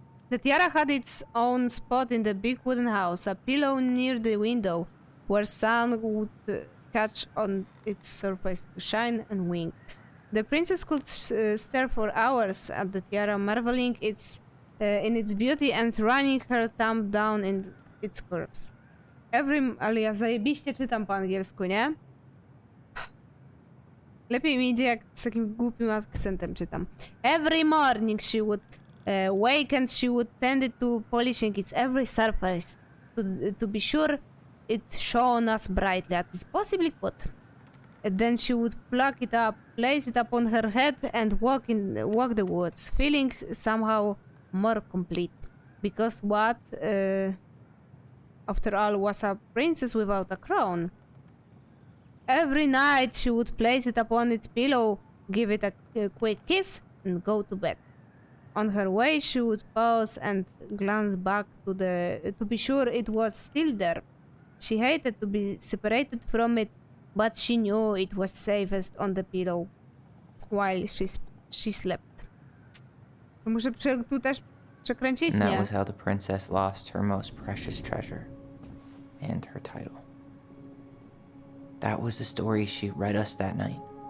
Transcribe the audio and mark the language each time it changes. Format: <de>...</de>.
<en>The tiara had its own spot in the big wooden house, a pillow near the window, where sun would catch on its surface to shine and wink. The princess could stare for hours at the tiara, marveling in its beauty and running her thumb down in its curves.</en> <pl>Ale ja zajebiście czytam po angielsku, nie? Lepiej mi idzie, jak z takim głupim akcentem czytam.</pl> <en>Every morning she would wake and she would tend to polishing its every surface to be sure it shone as brightly as possibly could. And then she would pluck it up, place it upon her head, and walk the woods, feeling somehow more complete. Because what, after all, was a princess without a crown? Every night she would place it upon its pillow, give it a quick kiss, and go to bed. On her way, she would pause and glance back to be sure it was still there. She hated to be separated from it, but she knew it was safest on the pillow while she slept.</en> <pl>To muszę tu też przekręcić,</pl> <en>And that</en> <pl>nie?</pl> <en>was how the princess lost her most precious treasure and her title. That was the story she read us that night.</en>